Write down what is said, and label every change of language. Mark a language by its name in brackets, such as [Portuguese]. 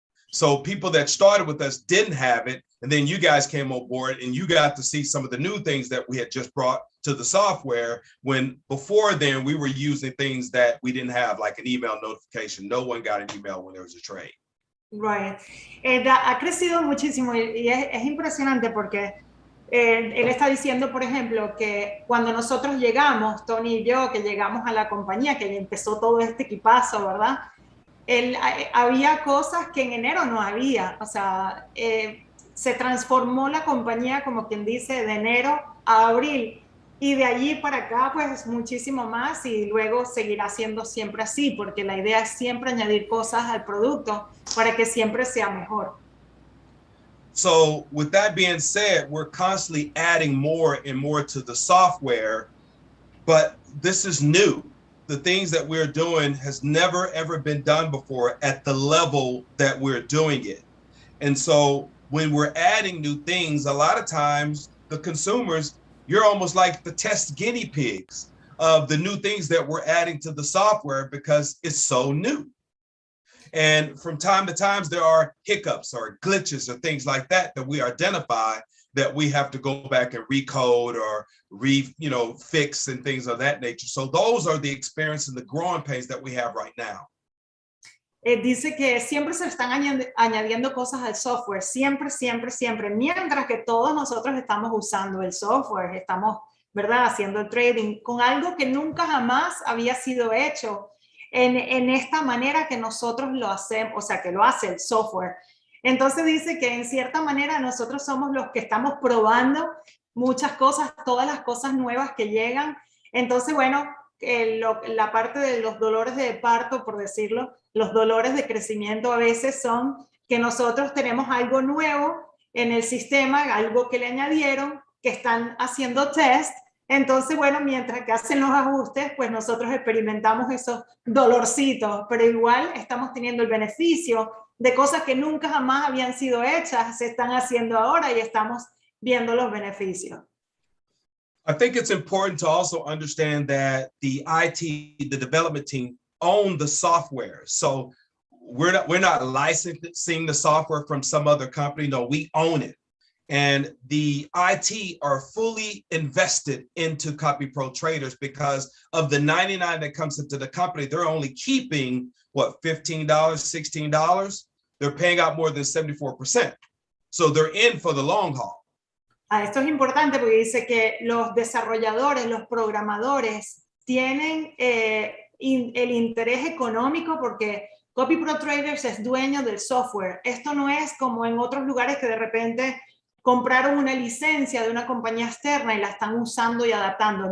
[English] So people that started with us didn't have it, and then you guys came on board and you got to see some of the new things that we had just brought to the software, when before then we were using things that we didn't have, like an email notification. No one got an email when there was a trade. Right. [Spanish] Ha crecido muchísimo y es impresionante porque él está diciendo, por ejemplo, que cuando nosotros llegamos, Tony y yo, que llegamos a la compañía, que empezó todo este equipazo, ¿verdad? Había cosas que en enero no había, o sea, se transformó la compañía, como quien dice, de enero a abril, y de allí para acá, pues muchísimo más, y luego seguirá siendo siempre así, porque la idea es siempre añadir cosas al producto para que siempre sea mejor. [English] So with that being said, we're constantly adding more and more to the software, but this is new. The things that we're doing has never, ever been done before at the level that we're doing it. And so when we're adding new things, a lot of times the consumers, you're almost like the test guinea pigs of the new things that we're adding to the software because it's so new. And from time to time, there are hiccups or glitches or things like that that we identify that we have to go back and recode or fix and things of that nature. So those are the experience and the growing pains that we have right now. [Spanish] Dice que siempre se están añadiendo cosas al software, siempre, mientras que todos nosotros estamos usando el software, estamos, ¿verdad?, haciendo el trading con algo que nunca jamás había sido hecho en esta manera que nosotros lo hacemos, o sea, que lo hace el software. Entonces dice que en cierta manera nosotros somos los que estamos probando muchas cosas, todas las cosas nuevas que llegan. Entonces, bueno, la parte de los dolores de parto, por decirlo, los dolores de crecimiento a veces son que nosotros tenemos algo nuevo en el sistema, algo que le añadieron, que están haciendo test. Entonces, bueno, mientras que hacen los ajustes, pues nosotros experimentamos esos dolorcitos, pero igual estamos teniendo el beneficio de cosas que nunca jamás habían sido hechas, se están haciendo ahora y estamos viendo los beneficios. [English] I think it's important to also understand that the IT, the development team, own the software. So we're not licensing the software from some other company. No, we own it. And the IT are fully invested into copyprotraders because of the 99 that comes into the company. They're only keeping, what, $15, $16? They're paying out more than 74%. So they're in for the long haul. [Spanish] Esto es importante porque dice que los desarrolladores, los programadores tienen el interés económico porque copyprotraders es dueño del software. Esto no es como en otros lugares que de repente compraron una licencia de una compañía externa y la están usando y adaptando.